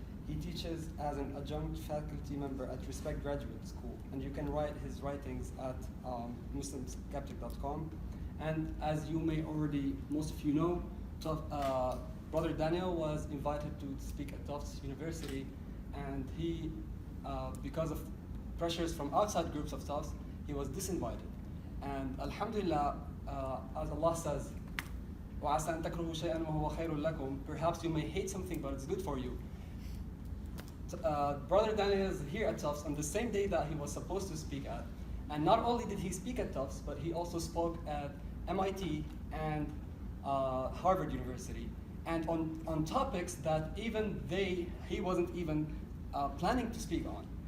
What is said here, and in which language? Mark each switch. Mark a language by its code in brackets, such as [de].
[en] He teaches as an adjunct faculty member at Respect Graduate School, and you can write his writings at muslimskeptic.com. And as you may already, most of you know, Brother Daniel was invited to speak at Tufts University, and he, because of pressures from outside groups of Tufts, he was disinvited. And Alhamdulillah, as Allah says, [ar] وَعَسَىٰ أَن تَكْرُهُ شَيْئًا وَهُوَ خَيْرٌ لَكُمْ. [en] Perhaps you may hate something, but it's good for you. Brother Daniel is here at Tufts on the same day that he was supposed to speak at. And not only did he speak at Tufts, but he also spoke at MIT and Harvard University. And on topics that even he wasn't even planning to speak on.